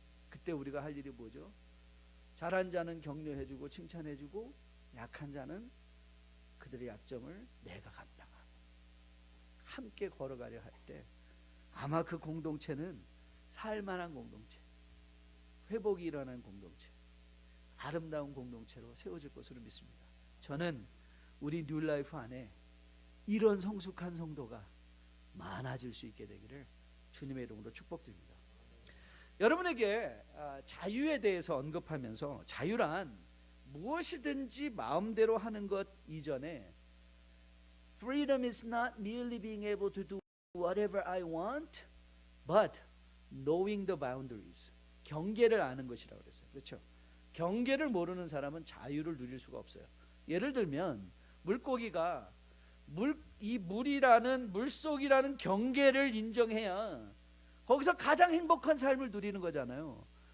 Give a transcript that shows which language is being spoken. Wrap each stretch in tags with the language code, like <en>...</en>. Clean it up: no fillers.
<ko>그때 우리가 할 일이 뭐죠? 잘한 자는 격려해주고 칭찬해주고, 약한 자는 그들의 약점을 내가 감당하고 함께 걸어가려 할 때 아마 그 공동체는 살만한 공동체, 회복이 일어나는 공동체, 아름다운 공동체로 세워질 것으로 믿습니다. 저는 우리 뉴라이프 안에 이런 성숙한 성도가 많아질 수 있게 되기를 주님의 이름으로 축복드립니다. 여러분에게 자유에 대해서 언급하면서, 자유란 무엇이든지 마음대로 하는 것 이전에</ko> <en>Freedom is not merely being able to do whatever I want, but knowing the boundaries.</en> <ko>경계를 아는 것이라고 그랬어요. 그렇죠? 경계를 모르는 사람은 자유를 누릴 수가 없어요. 예를 들면 물고기가 이 물이라는, 물속이라는 경계를 인정해야 거기서 가장 행복한 삶을 누리는 거잖아요.</ko>